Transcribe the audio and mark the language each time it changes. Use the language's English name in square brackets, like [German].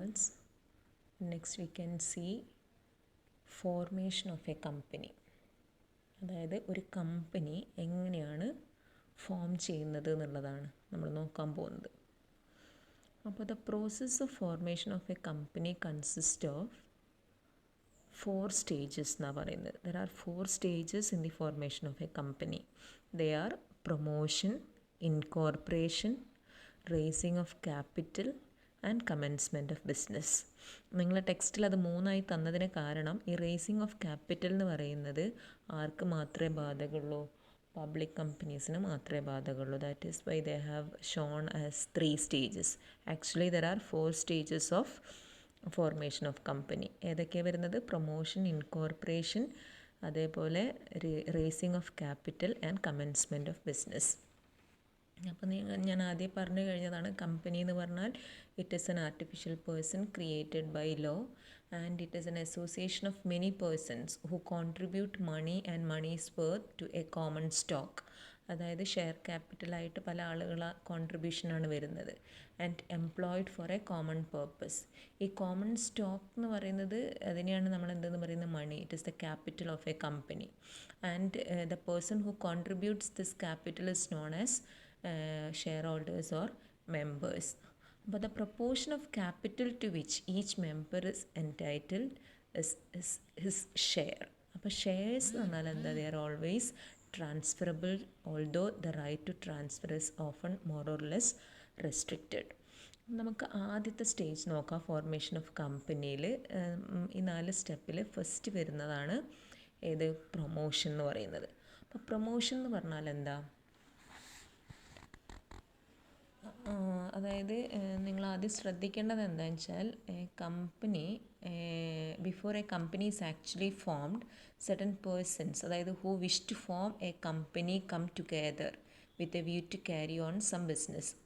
[English] Next we can see formation of a company. [Malayalam] അതായത് ഒരു company എങ്ങനെയാണ് ഫോം ചെയ്യുന്നത് എന്നുള്ളതാണ് നമ്മൾ നോക്കാൻ പോകുന്നത്. അപ്പോൾ [English] the process of formation of a company consist of 4 stages [Malayalam] എന്നാണ് പറയുന്നത്. [English] There are 4 stages in the formation of a company. They are promotion, incorporation, raising of capital and commencement of business. [Malayalam] നിങ്ങളെ ടെക്സ്റ്റിൽ അത് 3 തന്നതിന് കാരണം ഈ റേസിംഗ് ഓഫ് ക്യാപിറ്റൽ എന്ന് പറയുന്നത് ആർക്ക് മാത്രമേ ബാധകമുള്ളൂ? പബ്ലിക് കമ്പനീസിന് മാത്രമേ ബാധകമുള്ളൂ. [English] That is why they have shown as 3 stages. Actually there are 4 stages of formation of company. [Malayalam] ഏതൊക്കെയാണ് വരുന്നത്? [English] Promotion, incorporation, അതേപോലെ raising of capital and commencement of business. [Malayalam] അപ്പോൾ ഞാൻ ആദ്യം പറഞ്ഞു കഴിഞ്ഞതാണ്, കമ്പനി എന്ന് പറഞ്ഞാൽ [English] It is an artificial person created by law and it is an association of many persons who contribute money and money's worth to a common stock. [Malayalam] അതായത് share ക്യാപിറ്റലായിട്ട് പല ആളുകളെ കോൺട്രിബ്യൂഷനാണ് വരുന്നത്. [English] And employed for a common purpose. [Malayalam] ഈ common stock എന്ന് പറയുന്നത് അതിനെയാണ് നമ്മൾ എന്തെന്ന് പറയുന്നത്? മണി. [English] It is the capital of a company. And the person who contributes this capital is known as shareholders or members. But the proportion of capital to which each member is entitled is his share. [Malayalam] അപ്പോൾ shares എന്ന് പറഞ്ഞാൽ എന്താ? [English] they are always transferable, although the right to transfer is often more or less restricted. [Malayalam] നമുക്ക് ആദ്യത്തെ stage നോക്കാം. Formation of കമ്പനിയിൽ ഈ 4 സ്റ്റെപ്പിൽ ഫസ്റ്റ് വരുന്നതാണ് ഏത്? പ്രൊമോഷൻ എന്ന് പറയുന്നത്. അപ്പോൾ പ്രൊമോഷൻ എന്ന് പറഞ്ഞാൽ എന്താ? അതായത് നിങ്ങൾ ആദ്യം ശ്രദ്ധിക്കേണ്ടത് എന്താണെന്ന് വെച്ചാൽ company [English] Before a company is actually formed certain persons, അതായത് who wish to form a company come together with a view to carry on some business.